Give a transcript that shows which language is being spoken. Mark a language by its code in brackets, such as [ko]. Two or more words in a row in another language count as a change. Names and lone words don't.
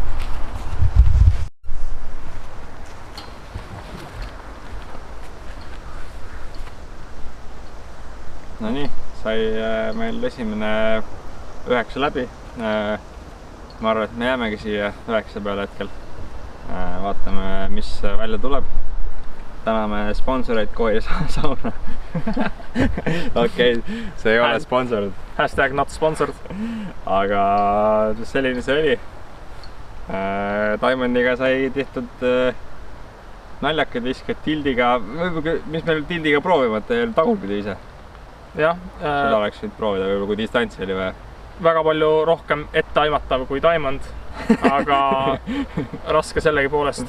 [et] No nii, sai meil esimene 9 läbi. Ma arvan, et me jäämegi siia 9 peale hetkel. Vaatame, mis välja tuleb. Täname sponsoreid Kooi sauna. Okei, see ei ole sponsorid. [en] Hashtag not sponsored. [et] Aga selline see oli. Diamondiga sai tehtud naljakad viskad tildiga. Mis meil tildiga proovimata ei ole tagurpidi ise? Jah. Seda oleks võinud proovida võib-olla, kui distantsi oli või? Väga palju rohkem etteaimatav kui Diamond, aga raske sellegi poolest.